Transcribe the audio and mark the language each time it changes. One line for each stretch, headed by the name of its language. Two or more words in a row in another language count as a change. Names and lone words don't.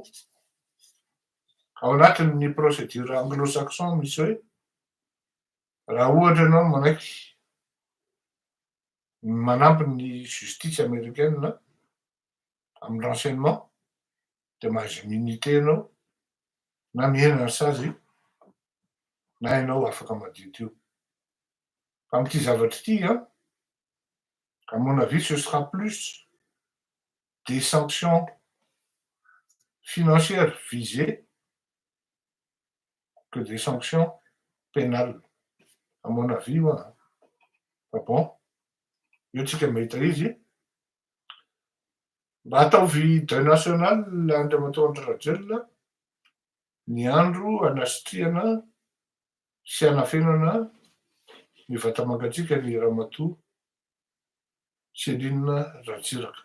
Malagasy: Ao anatin'ny
French: procédure anglo-saxon
Malagasy: misy hoe raha ohatra ianao manaiky manampy ny
French: justice américaine
Malagasy: amin'ny renseignement de mahazo immunité ianao na mihena ny sazy na ianao afaka madito io. Fa am'ty zavatra ty
French: à mon avis ce sera plus des sanctions financières visées que des sanctions pénales. À mon avis, voilà. Ah bon?
Malagasy: Io tsika mahita izy mba ataovy
French: deuil national
Malagasy: Andriamatoa Andry Rajoelina ny andro anasitrihana sy hanafenana ny vatamangatsiaka ny Ramatoa Céline Ratsiraka.